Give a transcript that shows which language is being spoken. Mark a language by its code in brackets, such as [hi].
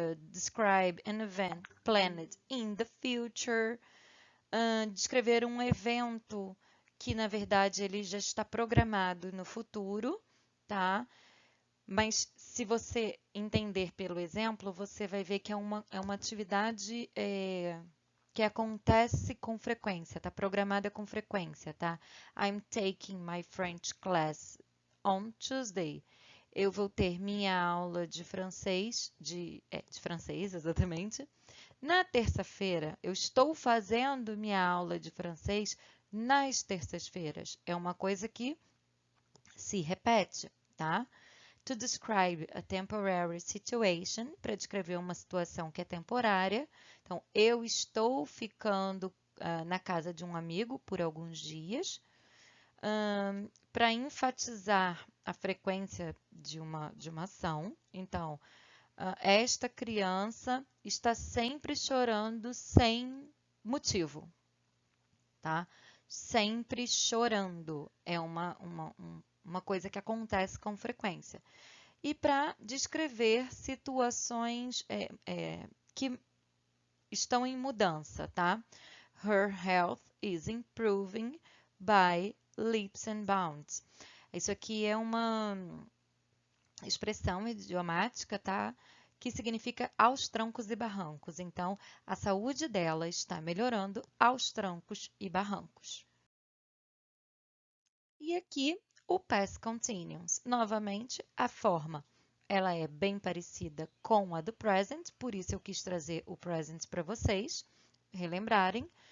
[en] Describe an event planned in the future. [pt] Descrever um evento que, na verdade, ele já está programado no futuro, tá? Mas se você entender pelo exemplo, você vai ver que é uma atividade que acontece com frequência, tá? Programada com frequência, tá? [en] I'm taking my French class on Tuesday. [pt] Eu vou ter minha aula de francês, de francês, exatamente. Na terça-feira, eu estou fazendo minha aula de francês nas terças-feiras. É uma coisa que se repete, tá? [en] To describe a temporary situation, [pt] para descrever uma situação que é temporária. Então, eu estou ficando na casa de um amigo por alguns dias. Para enfatizar a frequência de uma ação. Então, esta criança está sempre chorando sem motivo, tá? Sempre chorando. É uma coisa que acontece com frequência. E para descrever situações que estão em mudança, tá? [en] Her health is improving by leaps and bounds. [pt] Isso aqui é uma expressão idiomática, tá? Que significa aos trancos e barrancos. Então, a saúde dela está melhorando aos trancos e barrancos. E aqui o past continuous. Novamente, a forma ela é bem parecida com a do present, por isso eu quis trazer o present para vocês relembrarem.